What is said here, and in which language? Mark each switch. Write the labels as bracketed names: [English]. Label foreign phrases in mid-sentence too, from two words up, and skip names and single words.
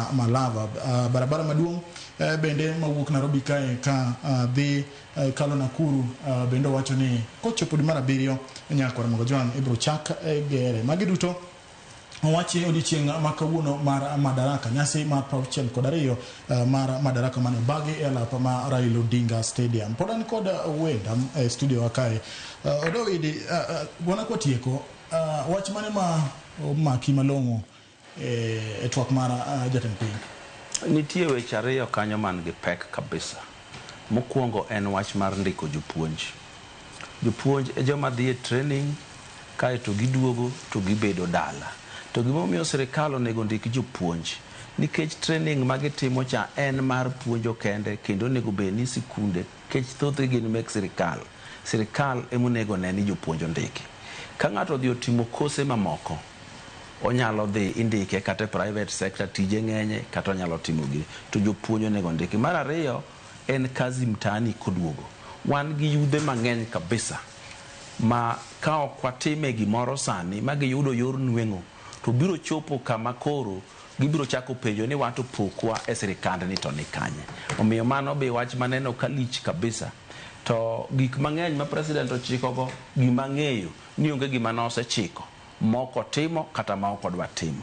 [Luo (Kenya and Tanzania)] Malava barabara maduong bende mawuok Nairobi kae ka dhi kalo Nakuru bende wacho ni kochopo di mara 7 nyaka Ramogojuang ibro chak gere magi duto owachi odiochieng' ma kawuono mar Madaraka nyasi mar 62 mar Madaraka mane bagi e alapa ma Raila Odinga Stadium podan kod wenda e studio wakae odowidi wana kwa tieko wach mane ma kimalongo e twak mar jatend piny nitie weche ariyo kanyo man gi pek kabisa. Mokwongo en wach mar ndiko jopuonj e joma dhi e training kae to giduogo to gibedo dala to gimomiyo sirikal onego ndik jopuonj nikech training ma gitimo cha en mar puonjo kende kendo onego bed ni sikunde kech thoth gin mek sirikal emonego ne ni jopuonj ndiki ka ng'ato dhi otimo kose mamoko onyalo dhi indike kata [English] private sector [Luo (Kenya and Tanzania)] tije ng'enye kata onyalo timo gi to jopuonj onego ndiki. Mar ariyo en [Swahili] kazi mtaani [Luo (Kenya and Tanzania)] koduogo wan gi yudhe mang'eny kabisa ma ka ok watime gimoro sani ma giyudo yor nweng'o to biro chopo kama koro gibiro chako penjo ni wato pokwa e sirikand ni to ni kanye. Omiyo mano be wach maneno kalich kabisa to gik mang'eny ma president ochikogo gima ng'eyo ni onge gima nosechiko moko timo kata ma ok odwa timo.